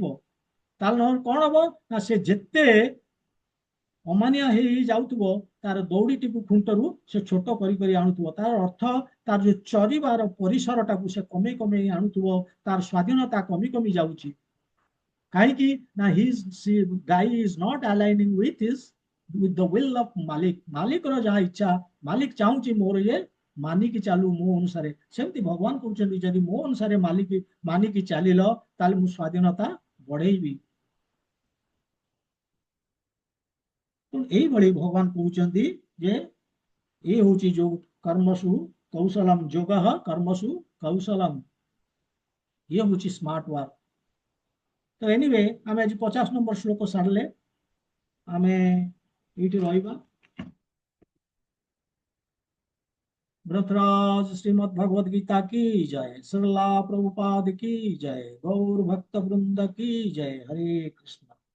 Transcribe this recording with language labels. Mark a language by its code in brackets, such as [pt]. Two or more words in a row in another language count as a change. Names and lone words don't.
[or] ତାହେଲେ ନହେଲେ କଣ ହବ ନା ସେ ଯେତେ ଅମାନିଆ ହେଇ ଯାଉଥିବ ତାର ଦୌଡ଼ିଟିକୁ ଖୁଣ୍ଟରୁ ସେ ଛୋଟ କରି କରି ଆଣୁଥିବ। ତାର ଅର୍ଥ ତାର ଯୋଉ ଚରିବାର ପରିସରଟାକୁ ସେ କମେଇ କମେଇ ଆଣୁଥିବ, ତାର ସ୍ୱାଧୀନତା କମି କମି ଯାଉଛି। କାହିଁକି ନା ଗାଈ [en] is not aligning with the will of ମାଲିକ। [or] ମାଲିକର ଯାହା ଇଚ୍ଛା, ମାଲିକ ଚାହୁଁଛି ମୋର ଇଏ ମାନିକି ଚାଲୁ ମୋ ଅନୁସାରେ। ସେମିତି ଭଗବାନ କହୁଛନ୍ତି ଯଦି ମୋ ଅନୁସାରେ ମାନିକି ଚାଲିଲ ତାହେଲେ ମୁଁ ସ୍ୱାଧୀନତା ବଢେଇବି। ଏଇଭଳି ଭଗବାନ କହୁଛନ୍ତି ଯେ ଇଏ ହଉଛି ଯୋଉ [sa] କର୍ମସୁ କୌଶଲମ୍, ଯୋଗ କର୍ମସୁ କୌଶଲମ୍, [or] ଇଏ ହଉଛି [en] smart work. [or] ତ ଏନିୱେ ଆମେ ଆଜି 50 ନମ୍ବର ଶ୍ଲୋକ ସାରିଲେ, ଆମେ ଏଇଠି ରହିବା। [hi] भरतराज श्रीमद् भगवद गीता की जय, श्रीला प्रभुपाद की जय, गौर भक्त वृंद की जय। [sa] हरे कृष्ण।